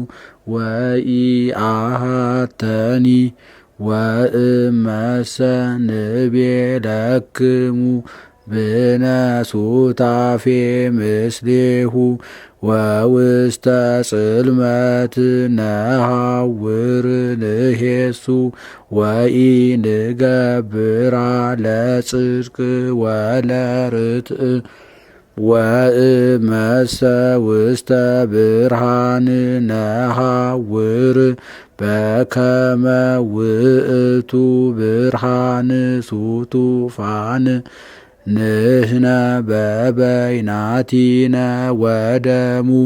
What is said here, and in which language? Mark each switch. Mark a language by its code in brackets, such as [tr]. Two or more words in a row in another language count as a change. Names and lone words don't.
[gez] ወኢአሐተኒ ወእመሰ ንቤለክሙ ብነ ሱታፌ ምስሌሁ ወውስተ ጽልመት ነሐውር ንሄሱ ወኢንገብራ ለጽድቅ ወለርትዕ ወእመሰ ውስተ ብርሃን ነሐውር በከመ ውእቱ ብርሃን ሱቱፋን ንሕነ በበይናቲነ ወደሙ